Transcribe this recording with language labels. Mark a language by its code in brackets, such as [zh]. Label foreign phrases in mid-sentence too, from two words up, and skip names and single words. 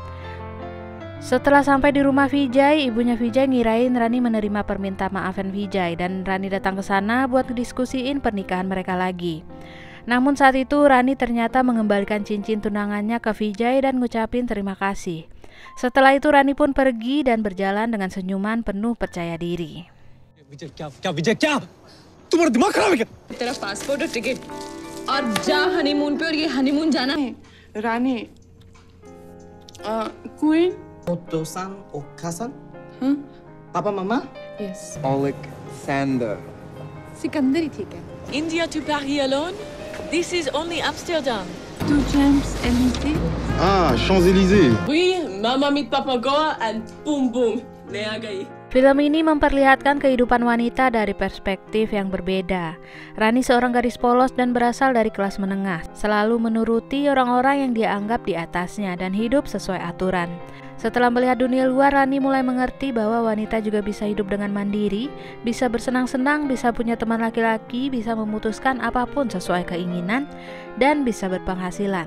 [id] Setelah sampai di rumah Vijay, ibunya Vijay ngirain Rani menerima permintaan maafan Vijay dan Rani datang ke sana buat diskusiin pernikahan mereka lagi. Namun saat itu Rani ternyata mengembalikan cincin tunangannya ke Vijay dan ngucapin terima kasih. Setelah itu Rani pun pergi dan berjalan dengan senyuman penuh percaya diri. [hi] Vijay, क्या? तुम्हारा दिमाग खराब है क्या? तेरा पासपोर्ट और टिकट और जा हनीमून पे और ये हनीमून जाना है. रानी, [en] Queen. [ja] Otosan, Okasan? Papa, Mama? [en] Yes. Alexander. [hi] सिकंदर ही ठीक है. [en] India to Paris alone? This is only Amsterdam. To Champs-Élysées. Ah, Champs-Élysées. Oui, Mama meet Papa Goa and boom boom, [hi] ले आ गई. [id] Film ini memperlihatkan kehidupan wanita dari perspektif yang berbeda. Rani seorang gadis polos dan berasal dari kelas menengah, selalu menuruti orang-orang yang dia anggap di atasnya dan hidup sesuai aturan. Setelah melihat dunia luar, Rani mulai mengerti bahwa wanita juga bisa hidup dengan mandiri, bisa bersenang-senang, bisa punya teman laki-laki, bisa memutuskan apapun sesuai keinginan, dan bisa berpenghasilan.